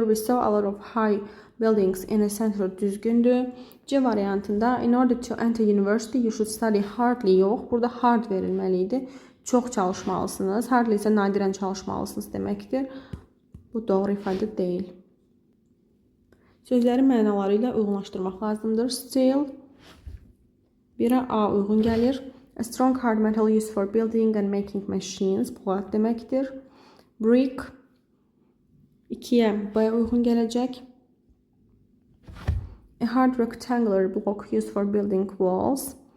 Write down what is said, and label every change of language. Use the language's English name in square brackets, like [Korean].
[English] We saw a lot of high buildings in a center [Azerbaijani] düzgündür. C variantında [English] in order to enter university you should study hardly yox. [Azerbaijani] Burada hard verilməliydi. Çox çalışmalısınız. Hardly isə nadirən çalışmalısınız deməkdir. Bu doğru ifadə deyil. Sözləri mənaları ilə uyğunlaşdırmaq lazımdır. Steel 1-ə A uyğun gəlir. [English] A strong hard metal used for building and making machines. [Azerbaijani] Polad deməkdir. Brick 2-yə B uyğun gələcək. [English] A hard rectangular block used for building walls.